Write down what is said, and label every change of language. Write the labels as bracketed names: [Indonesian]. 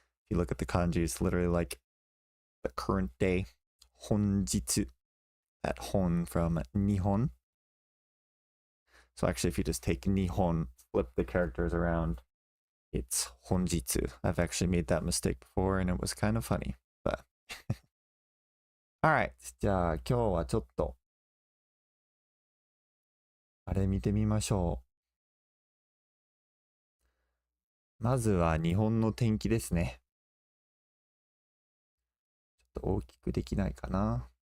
[English] If you look at the kanji, it's literally like the current day. 本日 that 本 from 日本. So actually, if you just take 日本, flip the characters around, it's 本日. I've actually made that mistake before and it was kind of funny, but Alright. [Japanese] じゃあ今日はちょっとあれ見てみましょう。まずは日本の天気ですね。ちょっと大きくできないかな。